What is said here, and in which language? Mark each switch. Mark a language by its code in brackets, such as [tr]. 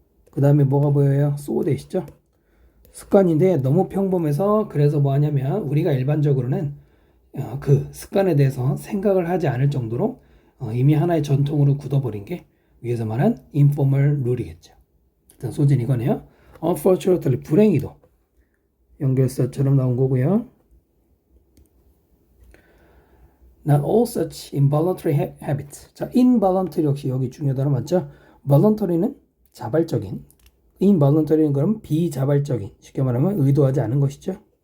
[ko] 그 다음에 뭐가 보여요? 소되시죠? 습관인데 너무 평범해서 그래서 뭐 하냐면 우리가 일반적으로는 그 습관에 대해서 생각을 하지 않을 정도로 이미 하나의 전통으로 굳어버린 게 위에서 말한 informal 룰이겠죠. 일단 소진 이거네요. Unfortunately, 불행히도 연결사처럼 나온 거고요. [en] Not all such involuntary habits. [ko] 자, involuntary 역시 여기 중요한 단어 맞죠? voluntary는 자발적인, involuntary는 그럼 비자발적인, 쉽게 말하면 의도하지 않은 것이죠.